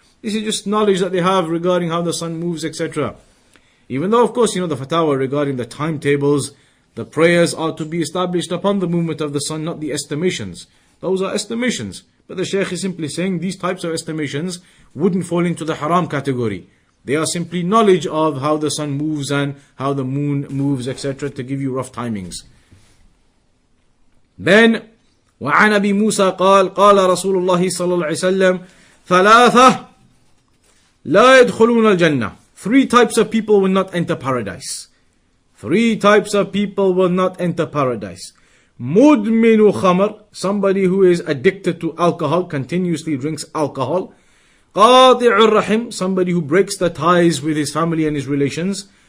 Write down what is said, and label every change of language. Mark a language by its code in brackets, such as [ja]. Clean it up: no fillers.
[en] This is just knowledge that they have regarding how the sun moves, etc. Even though, of course, the fatwa regarding the timetables, the prayers are to be established upon the movement of the sun, not the estimations. Those are estimations. But the Shaykh is simply saying these types of estimations wouldn't fall into the haram category. They are simply knowledge of how the sun moves and how the moon moves, etc. to give you rough timings. [ar] Then, وعن أبي موسى قال رسول الله صلى الله عليه وسلم ثلاثة لا يدخلون الجنة. [en] 3 types of people will not enter paradise. 3 types of people will not enter paradise. [ar] مدمن خمر, [en] somebody who is addicted to alcohol, continuously drinks alcohol. [ar] قاطع الرحم, [en] somebody who breaks the ties with his family and his relations.